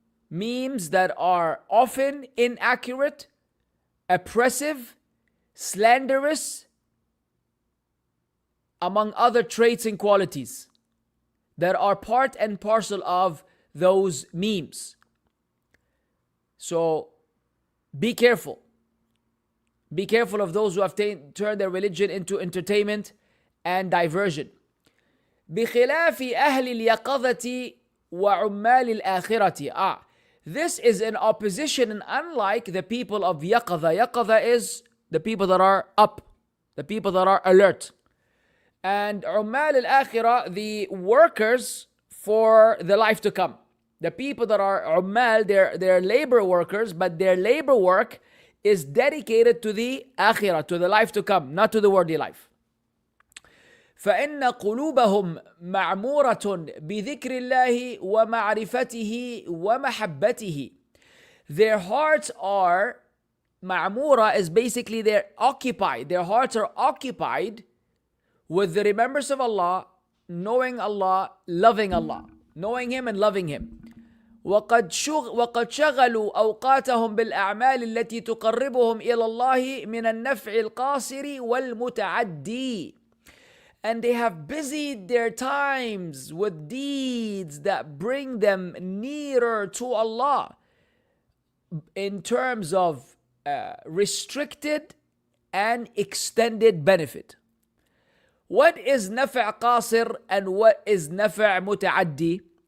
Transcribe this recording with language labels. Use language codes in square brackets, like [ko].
[en] Memes that are often inaccurate, oppressive, slanderous, among other traits and qualities that are part and parcel of those memes. So be careful. Be careful of those who have turned their religion into entertainment and diversion. [ar] بخلاف أهل اليقظة وعمال الآخرة. [en] This is in opposition and unlike the people of yaqadha. Yaqadha is the people that are up, the people that are alert. And ummal al-akhirah, the workers for the life to come. The people that are ummal, they're labor workers, but their labor work is dedicated to the akhirah, to the life to come, not to the worldly life. [ar] فإن قلوبهم معمورة بذكر الله ومعرفته ومحبته. [en] Their hearts are, ma'mura is basically they're occupied. Their hearts are occupied with the remembrance of Allah, knowing Allah, loving Allah, knowing Him and loving Him. [ar] وقد شغلوا أوقاتهم بالأعمال التي تقربهم إلى الله من النفع القاصر والمتعدي. [en] And they have busied their times with deeds that bring them nearer to Allah in terms of restricted and extended benefit. What is nafa' qasir and what is nafa' muta'addi?